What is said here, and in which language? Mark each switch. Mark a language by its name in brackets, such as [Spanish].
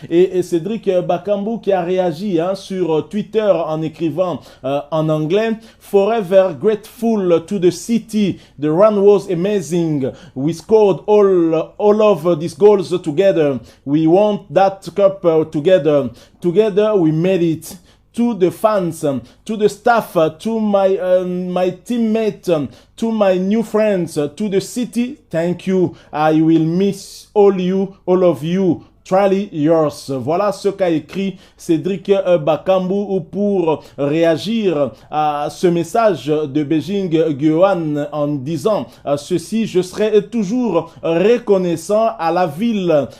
[French] Et Cédric Bakambu qui a réagi sur Twitter en écrivant en anglais: [English] Forever grateful to the city. The run was amazing. We scored all of these goals together. We won that cup together. Together we made it. To the fans, to the staff, to my teammates, to my new friends, to the city, thank you. I will miss all of you. Truly yours. [French] Voilà ce qu'a écrit Cédric Bakambu pour réagir à ce message de Beijing Guoan en disant ceci: je serai toujours reconnaissant à la ville.